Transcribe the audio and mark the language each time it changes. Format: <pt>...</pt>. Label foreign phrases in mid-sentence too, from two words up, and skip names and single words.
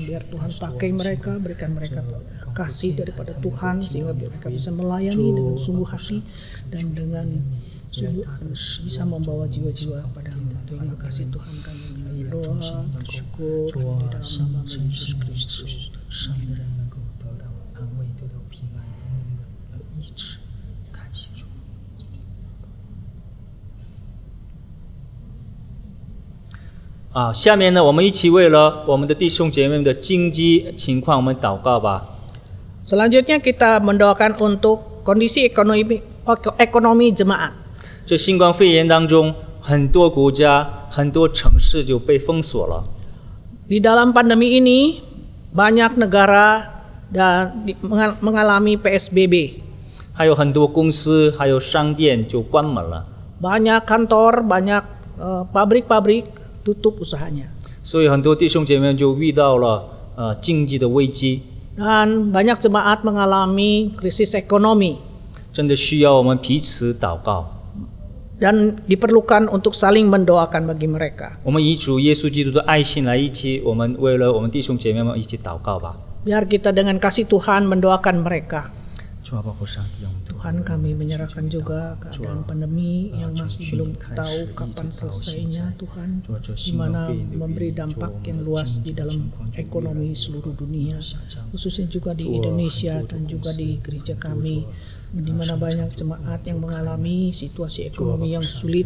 <id>Biar Tuhan pakai mereka, berikan mereka kasih daripada Tuhan sehingga mereka bisa melayani dengan sungguh hati dan dengan sungguh bisa membawa jiwa-jiwa padamu. Terima kasih Tuhan, kami berdoa, bersyukur di dalam nama Yesus Kristus. Amin.</id> <zh>下面呢，我们一起为了我们的弟兄姐妹们的经济情况，我们祷告吧。</zh> <id>Selanjutnya kita mendoakan untuk kondisi ekonomi jemaat.</id> <zh>这新冠肺炎当中，很多国家、很多城市就被封锁了。</zh> <id>Di dalam pandemi ini, banyak negara dan mengalami PSBB.</id> <zh>还有很多公司、还有商店就关门了。</zh> <id>Banyak kantor, banyak pabrik-pabrik tutup usahanya.</id> <zh>所以很多弟兄姐妹就遇到了经济的危机。</zh> <id>Dan banyak jemaat mengalami krisis ekonomi.</id> <zh>真的需要我们彼此祷告。</zh> <id>Dan diperlukan untuk saling mendoakan bagi mereka.</id> <zh>我们以主耶稣基督的爱心来一起，我们为了我们弟兄姐妹们一起祷告吧。</zh> <id>Biar kita dengan kasih Tuhan mendoakan mereka.</id> <zh>主啊，保护上帝，我们</zh> <id>Tuhan, kami menyerahkan juga keadaan pandemi yang masih belum tahu kapan selesainya, Tuhan, di mana memberi dampak yang luas di dalam ekonomi seluruh dunia, khususnya juga di Indonesia dan juga di gereja kami, di mana banyak jemaat yang mengalami situasi ekonomi yang sulit.</id>